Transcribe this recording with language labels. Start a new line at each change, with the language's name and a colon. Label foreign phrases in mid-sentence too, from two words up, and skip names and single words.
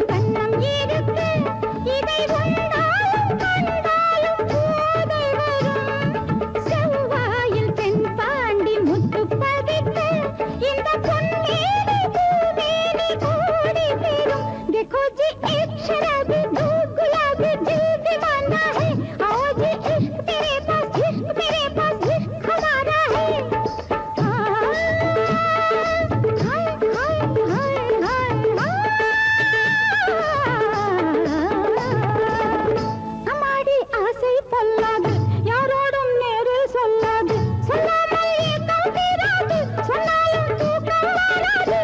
Tamil: கண்ணம் இருக்கு, இதை உண்டாலும் கண்டாலும் போதை வரும். செவ்வாயில் பெண் பாண்டி முத்து பதித்து இந்த பொன்னேரி பூமேனி கூடி பெறும்.
Hindi: देखो जी एक शराबी दो गुलाबी दिल दीवाना है, आओ जी इश्क तेरे पास इश्क हमारा है. हाय हाय हाय हाय
Tamil: அம்மாடி ஆசை பொல்லாது, யாரோடும் நேரில் சொல்லாது, சொல்லாமல் ஏக்கம் தீராது, சொன்னாலும் தூக்கம் வராது.